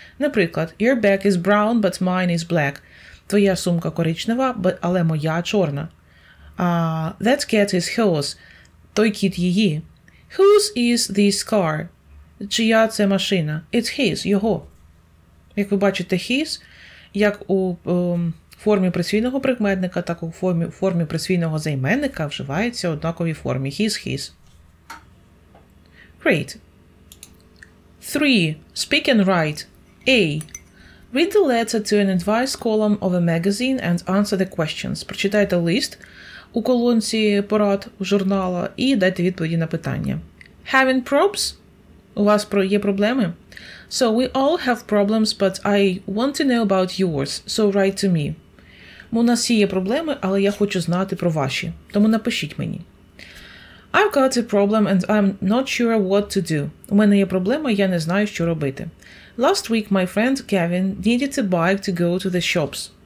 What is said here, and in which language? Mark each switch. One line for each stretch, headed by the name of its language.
English: Наприклад, your bag is brown, but mine is black.
Ukrainian: Твоя сумка коричнева, але моя чорна.
English: That cat is hers.
Ukrainian: Той кіт її.
English: Whose is this car?
Ukrainian: Чия це машина?
English: It's his,
Ukrainian: його. Як ви бачите, his, як у формі присвійного прикметника, так і у формі присвійного займенника вживається в однаковій формі.
English: His. Great. 3. Speak and write. A. Read the letter to an advice column of a magazine and answer the questions.
Ukrainian: Прочитайте лист у колонці порад журнала і дайте відповіді на питання.
English: Having probes?
Ukrainian: У вас є проблеми?
English: So we all have problems, but I want to know about yours, so write to me.
Ukrainian: У нас всі є проблеми, але я хочу знати про ваші, тому напишіть мені.
English: I've got a problem and I'm not sure what to do.
Ukrainian: У мене є проблема, я не знаю, що робити.
English: Last week my friend Kevin needed a bike to go to the shops.